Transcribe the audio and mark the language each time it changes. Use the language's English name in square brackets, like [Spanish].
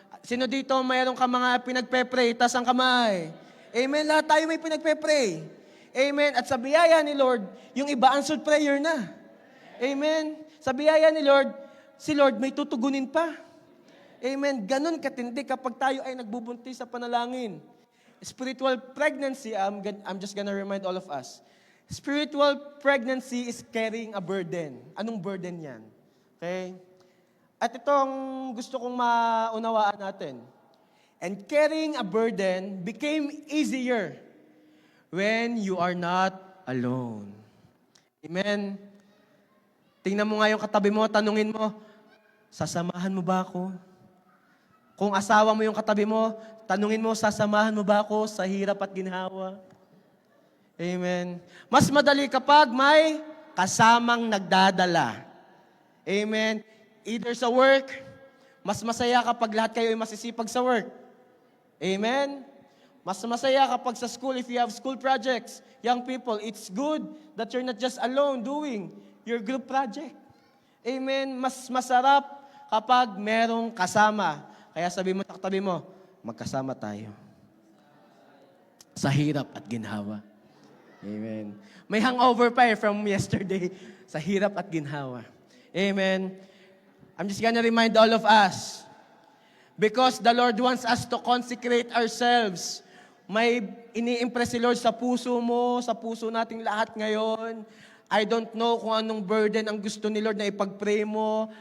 [Filipino] Sino dito mayroon ka mga pinagpe-pray, taas ang kamay? Amen. Lahat tayo may pinagpe-pray. Amen. At sa biyaya ni Lord, yung iba answered prayer na. Amen. Sa biyaya ni Lord, si Lord may tutugunin pa. Amen. Ganon katindi kapag tayo ay nagbubuntis sa panalangin. [English] Spiritual pregnancy, I'm just gonna remind all of us. Spiritual pregnancy is carrying a burden. [Filipino] Anong burden yan? [English] Okay? [Filipino] At itong gusto kong maunawaan natin. [English] And carrying a burden became easier when you are not alone. [Filipino] Amen? Tingnan mo nga yung katabi mo, tanungin mo, sasamahan mo ba ako? Kung asawa mo yung katabi mo, tanungin mo, sasamahan mo ba ako sa hirap at ginhawa? Amen. Mas madali kapag may kasamang nagdadala. Amen. [English] Either [Filipino] sa work, mas masaya kapag lahat kayo ay masisipag sa work. Amen. Mas masaya kapag sa school, [English] if you have school projects, young people, it's good that you're not just alone doing your group project. [Filipino] Amen. Mas masarap kapag merong kasama. Kaya sabi mo sa katabi mo, magkasama tayo. Sa hirap at ginhawa. Amen. May hangover pa from yesterday sa hirap at ginhawa. Amen. [English] I'm just gonna remind all of us, because the Lord wants us to consecrate ourselves. [Filipino] May ini-impress si Lord sa puso mo, sa puso nating lahat ngayon. [English] I don't know [Filipino] kung anong burden ang gusto ni Lord na ipag-pray mo.